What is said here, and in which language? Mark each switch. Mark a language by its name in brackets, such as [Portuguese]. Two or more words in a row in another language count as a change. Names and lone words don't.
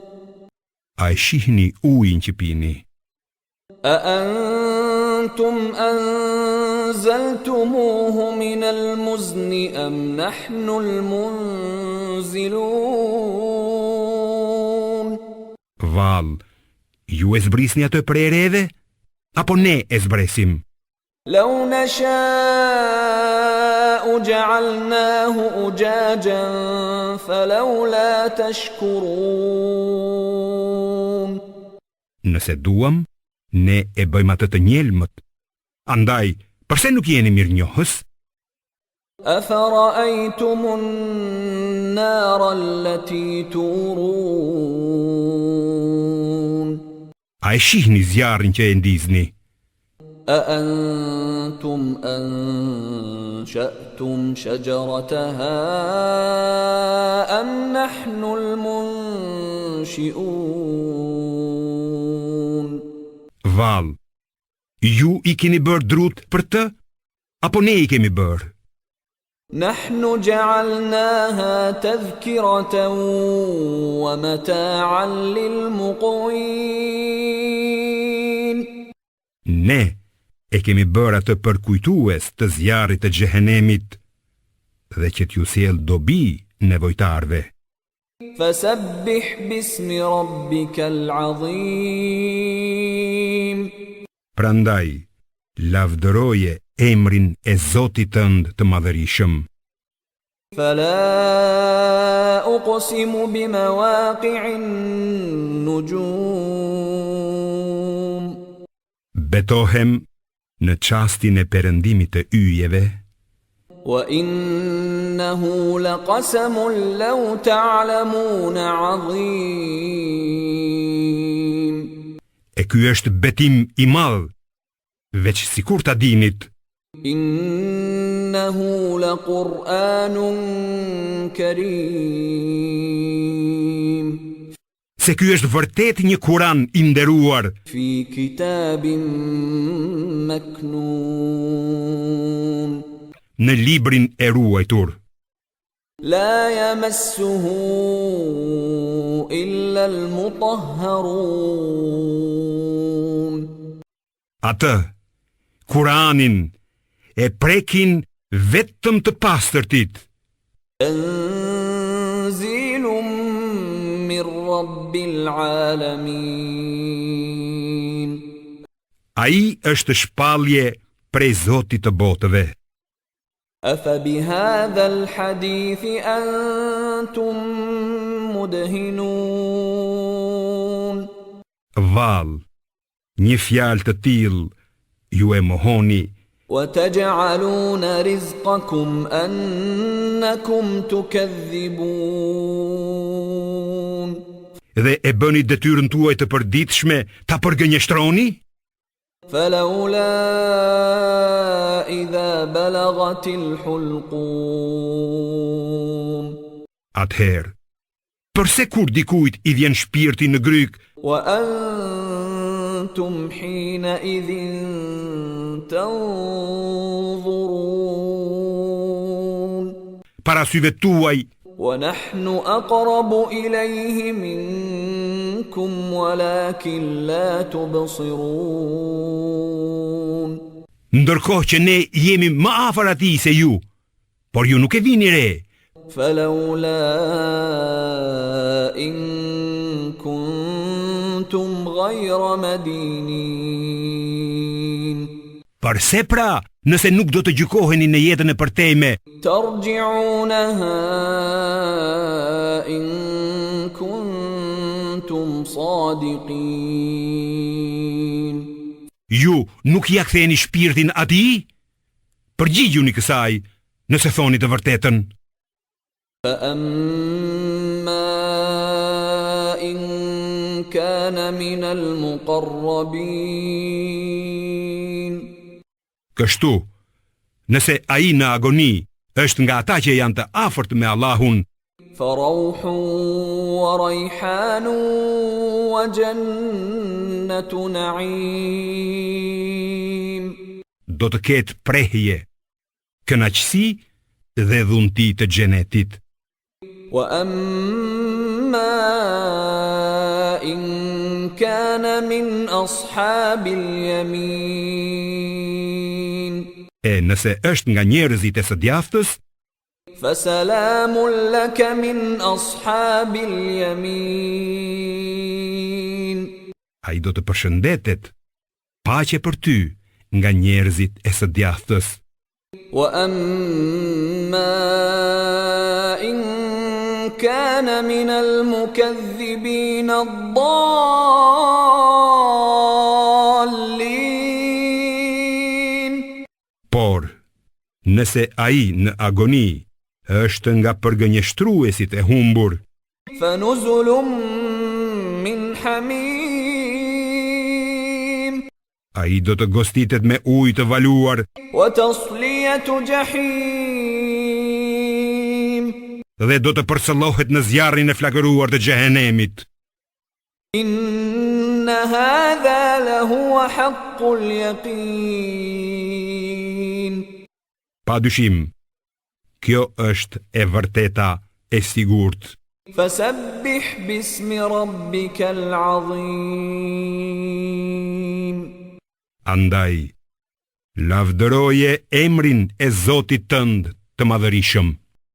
[Albanian] A e shihni ujin që pini? [Arabic] أأنتم أنزلتموه من المزن أم نحن المنزلون [Albanian] Vallë, ju e zbrisni atë prej ereve, apo ne e zbresim? [Arabic] لو نشاء جعلناه أجاجا فلولا تشكرون [Albanian] Nëse duam, ne e bëjmë atë të njelmët. Andaj, përse nuk jeni mirënjohës? [Arabic] أفرأيتم النار التي تورون [Albanian] A e shihni zjarrin që e ndizni? [Arabic] أأنتم أنشأتم شجرتها أم نحن المنشئون [Albanian] Vallë, ju i keni bërë drut për të, apo ne i kemi bërë? [Arabic] نحن جعلناها تذكرة ومتاعا للمقوين [Albanian] Ne e kemi bërë atë për kujtues të zjarrit të xhehenemit dhe që t'ju sjell dobi nevojtarve. [Arabic] فسبح باسم ربك العظيم [Albanian] Prandaj, lavdëroje emrin e Zotit tënd të madhërisëm. [Arabic] فلا أقسم بمواقع النجوم [Albanian] Betohem në çastin e perëndimit të yjeve, [Arabic] وإنه لقسم لو تعلمون عظيم. [Albanian] E ky është betim i madh, veç sikur ta dinit. [Arabic] إنه لقرآن كريم. [Albanian] Se ky është vërtet një Kur'an i nderuar [Arabic] في كتاب مكنون. [Albanian] në librin e ruajtur. [Arabic] لا يمسه إلا المطهرون. [Albanian] Atë, Kur'anin, e prekin vetëm të pastërtit. [Arabic] تنزيل من رب العالمين. [Albanian] Ai është shpallje prej Zotit të botëve. [Arabic] أفبهذا الحديث أنتم مدهنون. [Albanian] Vall, një fjalë të tillë ju e mohoni [Arabic] وتجعلون رزقكم أنكم تكذبون. [Albanian] dhe e bëni detyrën tuaj të përditshme ta përgënjeshtroni? [Arabic] فلولا إذا بلغت الحلقوم. [Albanian] Atëherë, përse kur dikujt i vjen shpirti në gryk [Arabic] وأنتم حينئذ تنظرون. [Albanian] para syve tuaj, [Arabic] ونحن أقرب إليه منكم ولكن لا تبصرون. [Albanian] ndërkohë që ne jemi më afër atij se ju, por ju nuk e vini re. [Arabic] فلولا إن كنتم غير مدينين. [Albanian] Përse pra, nëse nuk do të gjykoheni në jetën e përtejme, [Arabic] ترجعونها إن كنتم صادقين. [Albanian] ju nuk ja ktheni shpirtin atij? Përgjigjuni kësaj, nëse thoni të vërtetën. [Arabic] فأما إن كان من المقربين. [Albanian] Kështu, nëse ai në agoni është nga ata që janë të afërt me Allahun, [Arabic] فروح وريحان وجنة نعيم. [Albanian] do të ketë prehje, kënaqësi dhe dhunti të xhenetit. [Arabic] وأما إن كان من أصحاب اليمين. [Albanian] E nëse është nga njerëzit e së djathtës, [Arabic] فسلام لك من أصحاب اليمين. [Albanian] ai do të përshëndetet, paqe për ty nga njerëzit e së djathtës. [Arabic] وأما إن كان من المكذبين الضالين. [Albanian] Por, nëse ai në agoni është nga përgënjeshtruesit e humbur, [Arabic] فنزل من حميم. [Albanian] ai do të gostitet me ujë të valuar [Arabic] وتصلية جحيم. [Albanian] dhe do të përcëllohet në zjarrin e flakëruar të xhehenemit. [Arabic] إن هذا لهو حق اليقين. [Albanian] Padyshim, kjo është e vërteta e sigurt. [Arabic] فسبح باسم ربك العظيم. [Albanian] Andaj, lavdëroje emrin e Zotit tënd të madhërisëm.